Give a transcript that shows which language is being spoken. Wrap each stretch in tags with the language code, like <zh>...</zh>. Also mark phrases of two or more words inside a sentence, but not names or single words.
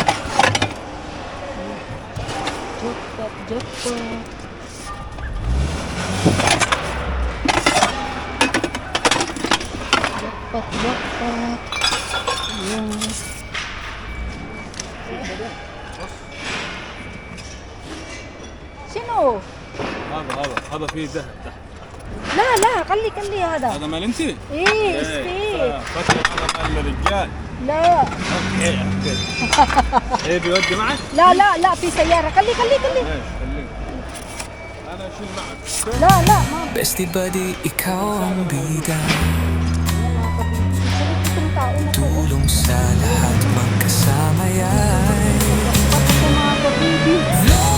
<tl>Jackpot. jackpot. Ayan. Sino?</tl> <ar>هذا فيه ذهب تحت. لا خلي هذا. هذا مال انت؟ ايه ستيك. فتح هذا مال الرجال. لا اوكي. ايه بيودي معك؟ لا في سيارة. خلي ايه خليك. انا اشيل معك. لا ما</ar> <tl>Besti badi ikaw ang bida itong tao na to. Tulong sa lahat magkasama yan Pati ko mga baby.</tl>